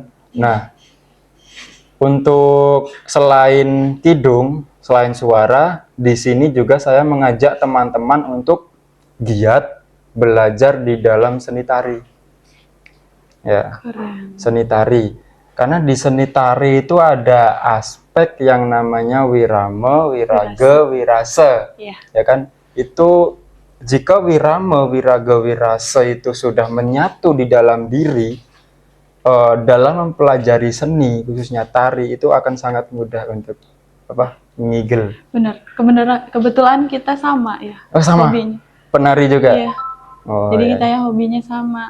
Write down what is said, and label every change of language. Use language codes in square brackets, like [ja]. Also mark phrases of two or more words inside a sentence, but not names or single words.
[id] Nah, untuk selain kidung, selain suara, di sini juga saya mengajak teman-teman untuk giat belajar di dalam seni tari. Ya, seni tari. Karena di seni tari itu ada aspek yang namanya wirama, wiraga, wirasa. Ya kan? Itu jika wirama, wiraga, wirasa itu sudah menyatu di dalam diri, dalam mempelajari seni, khususnya tari, itu akan sangat mudah untuk ngigel. Benar. Kebetulan kita sama ya. Oh, sama. Hobinya. Penari juga. Iya. Jadi kita ya hobinya sama.